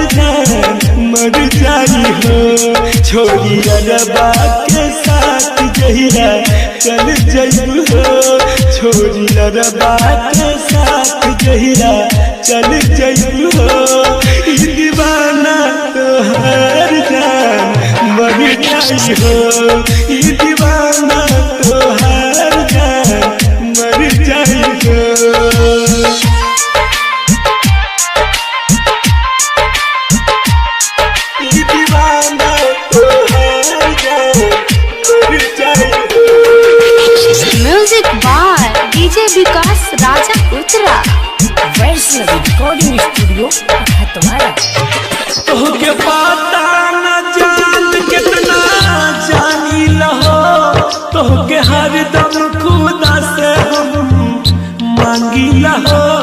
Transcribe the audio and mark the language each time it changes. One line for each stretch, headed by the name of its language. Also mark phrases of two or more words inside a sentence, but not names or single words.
Bhojpuri: जान मर जाई हो छोड़ियरबा के साथ जहिरा चल जइबू हो छोड़ियरबा के साथ जहिरा चल जइबू हो ई दीवाना तोहार जान मर जाई हो ई दीवाना तोहार जान मर जाई हो। ई दीवाना तोहार जान मर जाई हो।
English: music by DJ Vikas Raja Uttara Vaishnavi recording studio tumhara.
Bhojpuri: तोहके पता न जान कितना जानी लहो तोहके हरदम खुदा से हम मांगी लहो